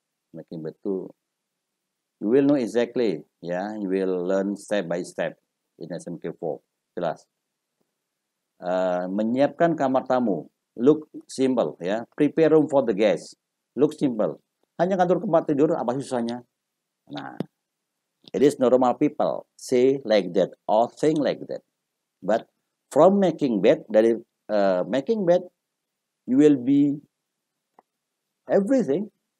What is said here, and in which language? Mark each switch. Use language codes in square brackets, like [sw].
[en] Making bed itu you will know exactly, ya, you will learn step by step in SMK4. Jelas. [id] Menyiapkan kamar tamu, [en] look simple, ya. Prepare room for the guest, look simple. [id] Hanya ngatur tempat tidur, apa susahnya? [en] Nah, it is normal people say like that or think like that. But from making bed, dari making bed, you will be everything.